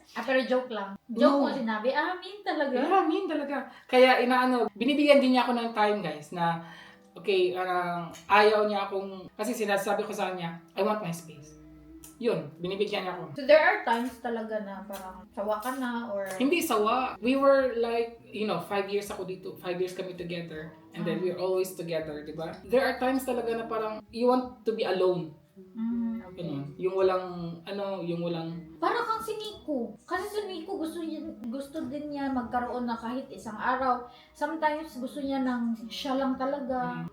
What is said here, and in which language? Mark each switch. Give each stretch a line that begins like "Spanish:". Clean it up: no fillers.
Filipino: Pero joke lang. Joke
English: No.
Filipino: mo sinabi, mean talaga.
English: Yeah, mean talaga.
Filipino: Kaya binibigyan din niya ako ng time guys na, okay, ayaw niya akong, kasi sinasabi ko sa kanya,
English: I want my space.
Filipino: Yun, binibigyan niya ako.
English: So there are times
Filipino: talaga na parang sawa ka na or... Hindi sawa.
English: We were like, 5 years
Filipino: ako dito.
English: 5 years
Filipino: kami
English: together. And then we're always together,
Filipino: di ba?
English: There are times
Filipino: talaga na parang
English: you want to be alone. Okay.
Filipino: Ganun. Yung walang... Parang kang si Nico. Kasi si Nico gusto din niya magkaroon na kahit isang araw. Sometimes gusto niya ng siya lang talaga.